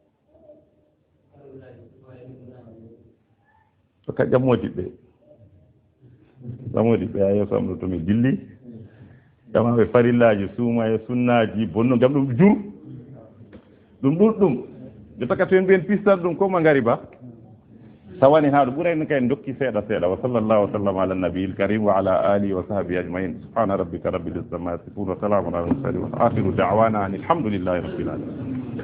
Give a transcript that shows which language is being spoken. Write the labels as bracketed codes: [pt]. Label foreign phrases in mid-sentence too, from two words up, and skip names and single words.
[ff] to ka ƴammodiɓɓe a yeeso am ɗo tomi dilli ƴamaɓe farillaji suuma e sunnaji bonno gam ɗum jur ɗum ɗuɗɗum ɓe taka to en mbiyen pistan ɗum koma ngari ba sawani ha ɗo ɓurayno kay dokki seeɗa seeɗa [ar] وصلى الله وسلم على النبي الكريم وعلى آله وصحبه أجمعين سبحان ربك رب العزة عما يصفون وسلام على المرسلين وآخر دعوانا أن الحمد لله رب العالمين